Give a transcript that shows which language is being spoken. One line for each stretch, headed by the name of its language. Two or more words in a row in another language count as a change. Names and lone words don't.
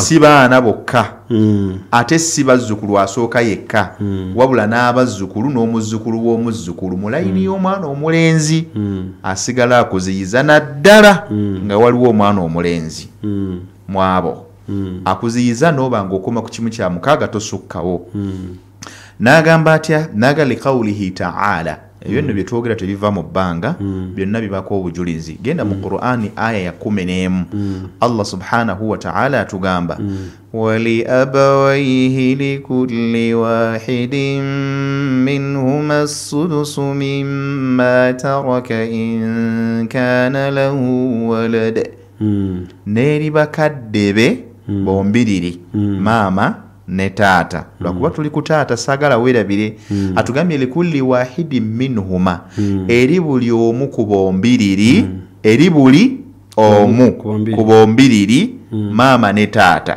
Ganda: si baana bokka, ate si bazzukulu asooka yekka, wabula n'abazzukulu n'omuzzukulu w'omuzzukulu mu layini y'omwana omulenzi asigala akuziyiza naddala nga waliwo omwana omulenzi mu abo. Akuziyiza n'oba ng'okoma ku kimu kya 6 tosukkawo. N'agamba atya? Naga
Arabic: لقوله تعالى,
Ganda: ebyo nno bye twogera tebiva mu bbanga, byonna bibako obujulizi. Genda mu Qur'ani aya ya 11 Allah
Arabic: سبحانه وتعالى
Ganda: atugamba
Arabic: ولأبويه لكل واحد منهما السدس مما ترك إن كان له ولد,
Ganda: n'eri bakadde be bombiriri maama ne taata. Lwakuba tuli ku taata saagala weerabire, atugambye
Arabic: لكل واحد منهما,
Ganda: eri buli omu ku bombiriri, eri buli omu ku bombiriri maama ne taata.